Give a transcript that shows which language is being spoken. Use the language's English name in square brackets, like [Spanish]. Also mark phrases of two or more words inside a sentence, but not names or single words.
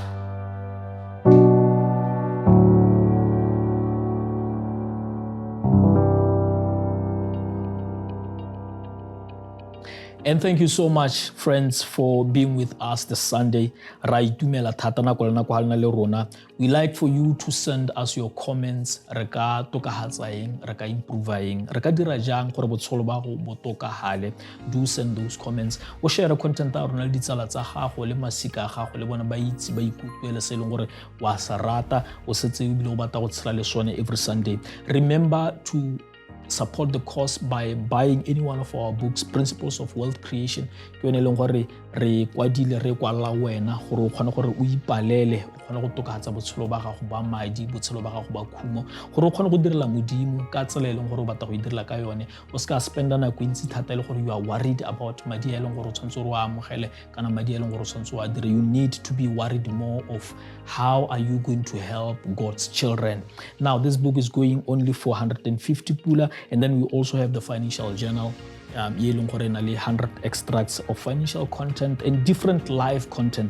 [English] much. And thank you so much, friends, for being with us this Sunday. We like for you to send us your comments. [Tswana] Re ka tokahatsa eng, re ka improve eng, re ka dira jang gore botshelo ba go bo tokahale. [English] Do send those comments. [Tswana] O share content a rona le ditsala tsa gago le masika a gago le bona ba itse ba ikutlwe le se leng gore wa sa rata o setse e bile o batla go tshela le sone [English] every Sunday. Remember to support the cause by buying any one of our books, Principles of Wealth Creation. [Tswana] Ke yone leng gore re kwadile re kwala wena gore o kgone gore o ipalele, o kgone go tokahatsa botshelo ba gago ba madi, botshelo ba gago ba khumo, gore o kgone go direla modimo ka tsela e leng gore o batla go direla ka yone. O ska spenda nako ntsi thata le gore [English] you are worried about [Tswana] madi a leng gore o tshwantse gore o amogele kana madi a leng gore o tshwantse o a dire. [English] You need to be worried more of how are you going to help God's children. Now this book is going only for 150 pula. And then we also have the financial journal, 100 extracts of financial content and different live content.